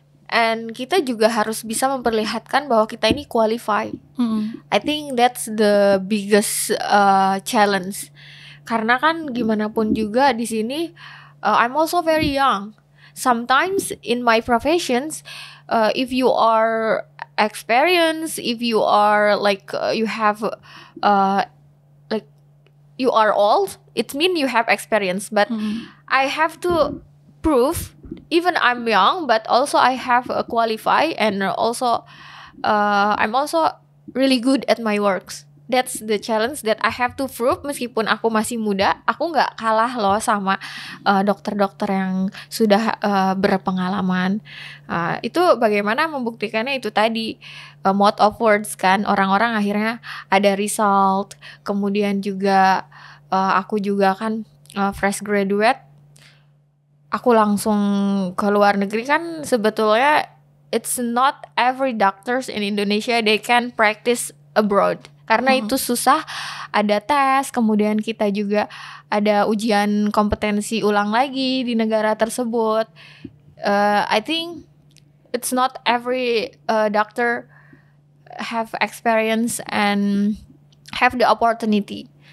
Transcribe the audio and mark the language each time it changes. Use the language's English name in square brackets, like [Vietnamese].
[Indonesian] and kita juga harus bisa memperlihatkan bahwa kita ini qualify. [English] I think that's the biggest challenge. [Indonesian] Karena kan gimana pun juga di sini [English] I'm also very young. Sometimes in my professions, if you are experienced, if you are like you have like you are old, it means you have experience. But I have to prove, even I'm young, but also I have a qualify, and also I'm also really good at my works. That's the challenge that I have to prove. [Indonesian] Meskipun aku masih muda, aku nggak kalah loh sama dokter-dokter yang sudah berpengalaman. Itu bagaimana membuktikannya, itu tadi [English] mode of words [Indonesian] kan. Orang-orang akhirnya ada result. Kemudian juga aku juga kan fresh graduate. Aku langsung ke luar negeri kan. [English] Sebetulnya it's not every doctors in Indonesia they can practice abroad. [Indonesian] Karena itu susah, ada tes, kemudian kita juga ada ujian kompetensi ulang lagi di negara tersebut. [English] I think it's not every doctor have experience and have the opportunity.